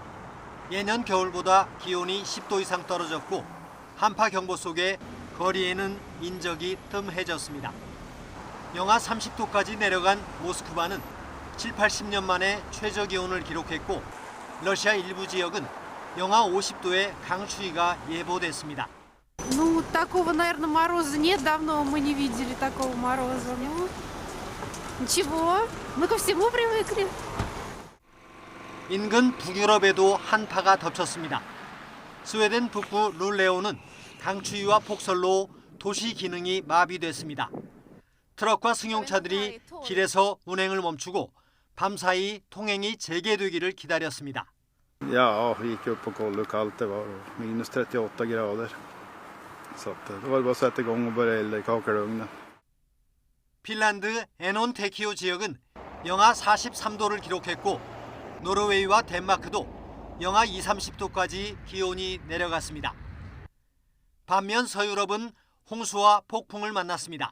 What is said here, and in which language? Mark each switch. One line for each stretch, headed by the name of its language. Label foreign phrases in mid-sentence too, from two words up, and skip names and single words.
Korean: 예년 겨울보다 기온이 10도 이상 떨어졌고 한파 경보 속에 거리에는 인적이 뜸해졌습니다. 영하 30도까지 내려간 모스크바는 7, 80년 만에 최저 기온을 기록했고 러시아 일부 지역은 영하 50도의 강추위가 예보됐습니다.
Russian: Ну, такого, наверное, мороза нет, давно мы не видели такого мороза. Ну, ничего, мы ко всему привыкли.
Korean: 인근 북유럽에도 한파가 덮쳤습니다. 스웨덴 북부 룰레오는 강추위와 폭설로 도시 기능이 마비됐습니다. 트럭과 승용차들이 길에서 운행을 멈추고 밤사이 통행이 재개되기를 기다렸습니다.
Swedish: Ja, vi gick upp och kollade hur kallt det var. Minus 38 grader. Så att det var bara att sätta igång och börja elda i kakelugnen.
Korean: 핀란드 에논테키오 지역은 영하 43도를 기록했고 노르웨이와 덴마크도 영하 20, 30도까지 기온이 내려갔습니다. 반면 서유럽은 홍수와 폭풍을 만났습니다.